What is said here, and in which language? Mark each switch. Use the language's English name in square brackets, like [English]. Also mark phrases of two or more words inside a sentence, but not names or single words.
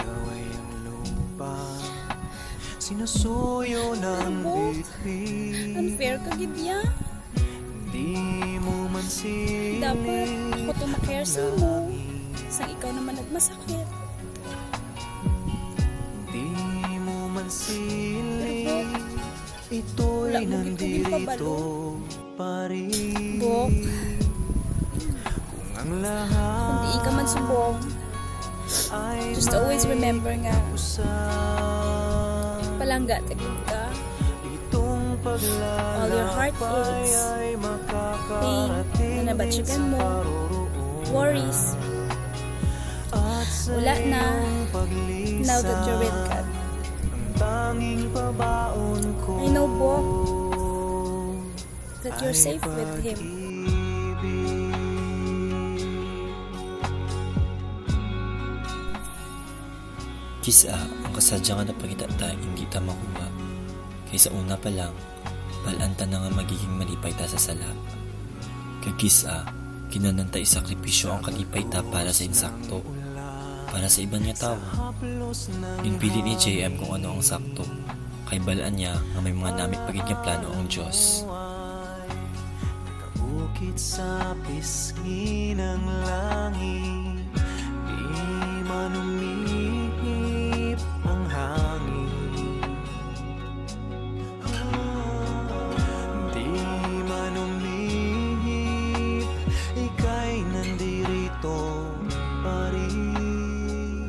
[Filipino] Sinusuyo ng bibig, [Hiligaynon] Unfair ka gid ya. di mo man [Filipino] Dapat [Hiligaynon] siling ako to ma-care sa mo. Sang ikaw naman nagmasakit. di mo man siling, [Filipino] Wala ito'y [Hiligaynon] mo gid ko [Filipino] nandito [Hiligaynon] ginpabalo. [Filipino] pa rin. [Hiligaynon] Bok, [Filipino] Kung ang lahat [Hiligaynon] kung di ka man subong, [Filipino] ay [English] just always remember nga, [Hiligaynon] usap, palangga tagid ka. [Filipino] itong [English] All your heartaches, [Filipino] paglalakbay ay [English] pain [Filipino] makakarating [Hiligaynon] na nabatsyagan [Filipino] din [Hiligaynon] mo, [Filipino] sa paroroon. [English] worries, [Filipino] At sa [Hiligaynon] wala na, [Filipino] iyong paglisan, [English] now that you're with God. [Filipino] ang tanging pabaon ko [English] I know, Bok, that you're safe with Him. [Hiligaynon] Kisa, ang kasadya nga na pagkita hindi ta makuha. Kaysa una pa lang, balanta na nga magiging malipay ta sa sala. Kay kisa, kinananta isakripisyo ang kalipay ta para sa insakto. Para sa iban niya tao. Pinpili ni JM kung ano ang sakto. Kay balaan niya nga may mga namit pagid nga plano ang Diyos. [Filipino] Nakabukit sa pisngi ng langit, di man umihip ang hangin. Di man umihip, ika'y nandirito pa rin.